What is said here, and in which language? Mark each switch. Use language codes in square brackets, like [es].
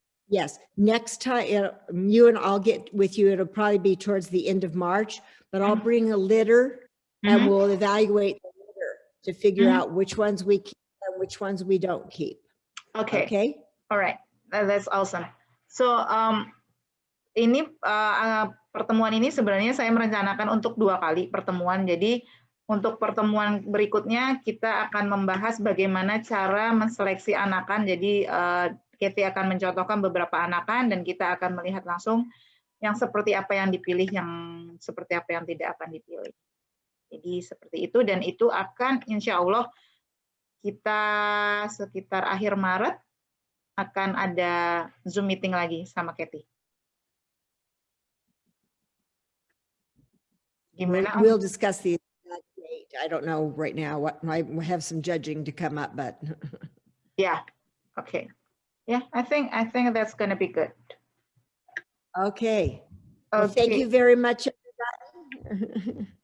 [en] Yes, next time you and I'll get with you. It'll probably be towards the end of March, but I'll bring a litter and we'll evaluate the litter to figure out which ones we keep and which ones we don't keep. Okay. Okay. All right. That's awesome. [id] So ini pertemuan ini sebenarnya saya merencanakan untuk 2 kali pertemuan. Jadi untuk pertemuan berikutnya kita akan membahas bagaimana cara menseleksi anakan. Jadi Cathy akan mencontohkan beberapa anakan dan kita akan melihat langsung yang seperti apa yang dipilih, yang seperti apa yang tidak akan dipilih. Jadi seperti itu, dan itu akan insya Allah kita sekitar akhir Maret akan ada Zoom meeting lagi sama Cathy. Gimana? [en] We'll discuss the exact date. I don't know right now. I have some judging to come up, but yeah. Okay. Yeah, I think that's going to be good. Okay. Well, thank you very much, everybody.